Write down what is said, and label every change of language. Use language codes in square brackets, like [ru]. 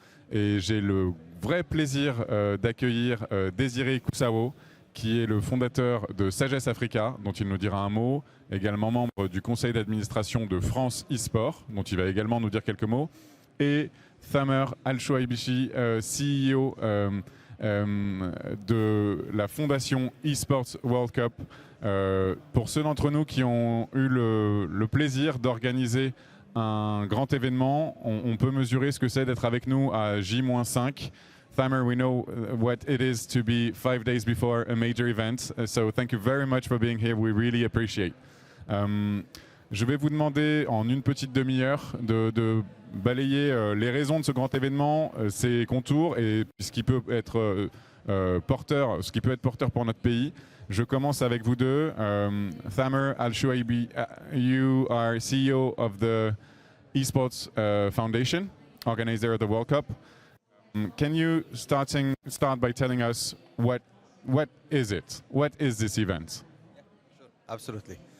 [fr] Et j'ai le vrai plaisir d'accueillir Désiré Koussawo, qui est le fondateur de Sagesse Africa, dont il nous dira un mot, également membre du conseil d'administration de France Esport, dont il va également nous dire quelques mots, et Thamer ALSHUAIBI, CEO de la fondation Esports World Cup. Pour ceux d'entre nous qui ont eu le plaisir d'organiser un grand événement, on peut mesurer ce que c'est d'être avec nous à J-5. [en] Thamer, we know what it is to be 5 days before a major event, so thank you very much for being here, we really appreciate. [fr] Je vais vous demander en une petite demi-heure de balayer les raisons de ce grand événement, ses contours et ce qui peut être porteur pour notre pays. Je commence avec vous deux. [en] Thamer ALSHUAIBI, you are CEO of the Esports Foundation, organizer of the World Cup. Can you start by telling us what is it? What is this event? Yeah, sure. Absolutely.